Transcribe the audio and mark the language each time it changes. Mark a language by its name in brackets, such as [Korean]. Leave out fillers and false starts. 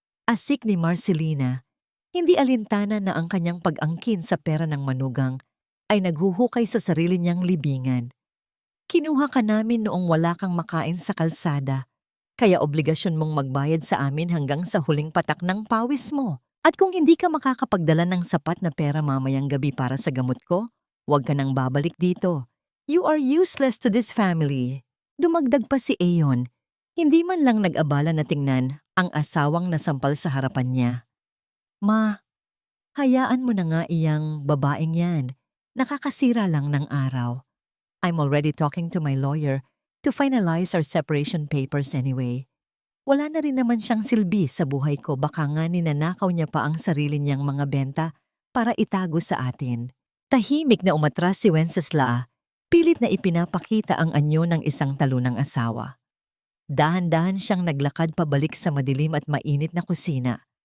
[Filipino] Asik ni Marcelina, hindi alintana na ang kanyang pag-angkin sa pera ng manugang ay naghuhukay sa sarili niyang libingan. Kinuha ka namin noong wala kang makain sa kalsada, kaya obligasyon mong magbayad sa amin hanggang sa huling patak ng pawis mo. At kung hindi ka makakapagdala ng sapat na pera mamayang gabi para sa gamot ko, huwag ka nang babalik dito. [English] You are useless to this family. [Filipino] Dumagdag pa si Aeon. Hindi man lang nag-abala na tingnan ang asawang nasampal sa harapan niya. Ma, hayaan mo na nga iyang babaeng yan. Nakakasira lang ng araw. [English] I'm already talking to my lawyer to finalize our separation papers anyway. [Filipino] Wala na rin naman siyang silbi sa buhay ko, baka nga ninanakaw niya pa ang sarili niyang mga benta para itago sa atin. Tahimik na umatras si Wenceslao, pilit na ipinapakita ang anyo ng isang talunang asawa. Dahan-dahan siyang naglakad pabalik sa madilim at mainit na kusina.